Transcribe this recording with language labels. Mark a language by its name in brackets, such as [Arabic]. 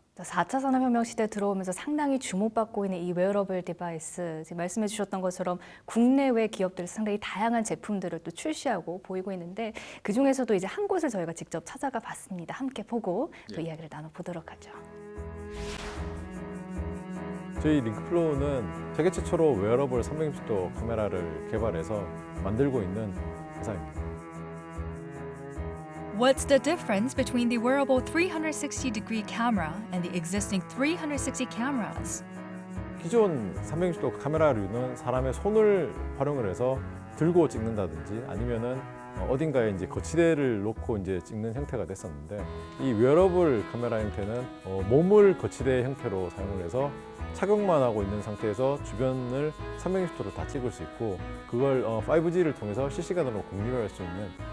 [Korean] 4차 산업혁명 시대 들어오면서 상당히 주목받고 있는 이 웨어러블 디바이스, 지금 말씀해 주셨던 것처럼 국내외 기업들이 상당히 다양한 제품들을 또 출시하고 보이고 있는데 그 중에서도 이제 한 곳을 저희가 직접 찾아가 봤습니다. 함께 보고 또 이야기를 나눠보도록 하죠. 저희 링크플로우는 세계 최초로 웨어러블 360도 카메라를 개발해서 만들고 있는 회사입니다. [English] What's the difference between the wearable 360-degree camera and the existing 360 cameras? [Korean] 기존 360도 카메라류는 사람의 손을 활용을 해서 들고 찍는다든지 아니면은 어딘가에 이제 거치대를 놓고 이제 찍는 형태가 됐었는데 이 웨어러블 카메라 형태는 몸을 거치대 형태로 사용을 해서 착용만 하고 있는 상태에서 주변을 360도로 다 찍을 수 있고 그걸 5G를 통해서 실시간으로 공유할 수 있는